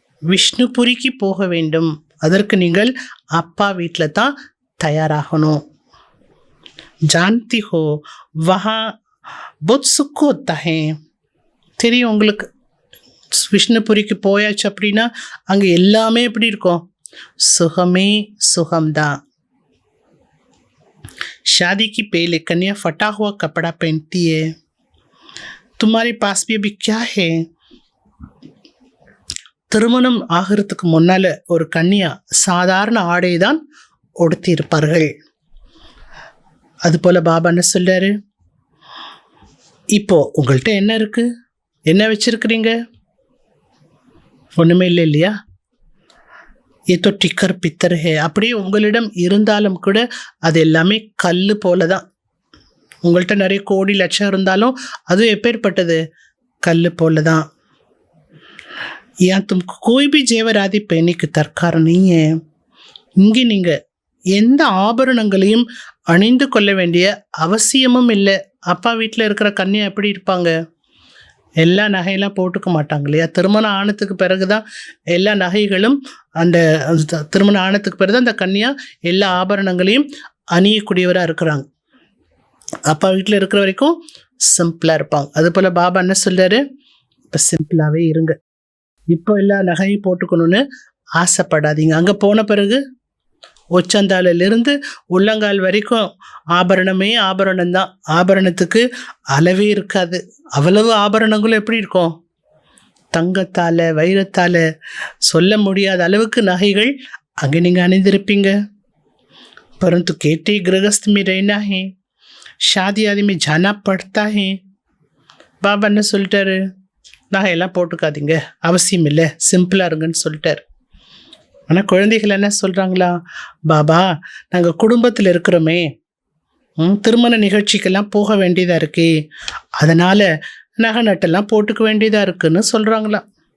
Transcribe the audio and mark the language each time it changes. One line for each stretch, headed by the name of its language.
Tamil: விஷ்ணுபுரிக்கு போக வேண்டும். அதற்கு நீங்கள் அப்பா வீட்டில் தான் தயாராகணும்.
Hindi: ஜான்தி ஹோ வஹா புத் சுக்கு ஹோத்தா ஹே.
Tamil: தெரியும் உங்களுக்கு. விஷ்ணுபுரிக்கு போயாச்சு அப்படின்னா அங்கே எல்லாமே எப்படி இருக்கும்? சுகமே சுகம்தான்.
Hindi: शादी की पहले कन्या फटा हुआ कपड़ा पहनती है. तुम्हारे पास भी अभी क्या है?
Tamil: திருமணம் ஆகிறதுக்கு முன்னால ஒரு கன்னியா சாதாரண ஆடை தான் உடுத்தி இருப்பார்கள். அதுபோல பாபா என்ன சொல்றாரு, இப்போ உங்கள்கிட்ட என்ன இருக்கு, என்ன வச்சிருக்கிறீங்க? ஒண்ணுமே இல்லை இல்லையா? ஏதோ
Hindi: டிக்கர் பித்தர் ஹே.
Tamil: அப்படியே உங்களிடம் இருந்தாலும் கூட அது எல்லாமே கல் போல தான். உங்கள்கிட்ட நிறைய கோடி லட்சம் இருந்தாலும் அது எப்பேற்பட்டது? கல் போல தான்.
Hindi: ஏன் तुमको कोई भी जेवर आदि पहनने की दरकार नहीं है.
Tamil: இங்கே நீங்க எந்த ஆபரணங்களையும் அணிந்து கொள்ள வேண்டிய அவசியமும் இல்லை. அப்பா வீட்டில் இருக்கிற கன்னியா எப்படி இருப்பாங்க? எல்லா நகையெல்லாம் போட்டுக்க மாட்டாங்க இல்லையா? திருமணம் ஆனதுக்கு பிறகுதான் எல்லா நகைகளும், அந்த திருமணம் ஆனதுக்கு பிறகுதான் அந்த கன்னியா எல்லா ஆபரணங்களையும் அணியக்கூடியவராக இருக்கிறாங்க. அப்பா வீட்டில் இருக்கிற வரைக்கும் சிம்பிளாக இருப்பாங்க. அதுபோல் பாபா என்ன சொல்றாரு, இப்போ சிம்பிளாகவே இருங்க. இப்போ எல்லா நகையும் போட்டுக்கணும்னு ஆசைப்படாதீங்க. அங்கே போன பிறகு உச்சந்தாலிலிருந்து உள்ளங்கால் வரைக்கும் ஆபரணமே ஆபரணம் தான். ஆபரணத்துக்கு அளவே இருக்காது. அவ்வளவு ஆபரணங்களும் எப்படி இருக்கும்? தங்கத்தால், வைரத்தால் சொல்ல முடியாத அளவுக்கு நகைகள் அங்கே நீங்கள் அணிந்திருப்பீங்க.
Hindi: परंतु केटी गृहस्थ में रहना है, शादी आदि में जाना पड़ता है.
Tamil: பாபா என்ன சொல்லிட்டாரு, நகையெல்லாம் போட்டுக்காதீங்க, அவசியம் இல்லை, சிம்பிளாக இருங்கன்னு சொல்லிட்டாரு. ஆனால் குழந்தைகள் என்ன சொல்கிறாங்களா, பாபா நாங்கள் குடும்பத்தில் இருக்கிறோமே, திருமண நிகழ்ச்சிக்கெல்லாம் போக வேண்டியதாக இருக்கே, அதனால் நகை நட்டெல்லாம் போட்டுக்க வேண்டியதாக இருக்குன்னு சொல்கிறாங்களாம்.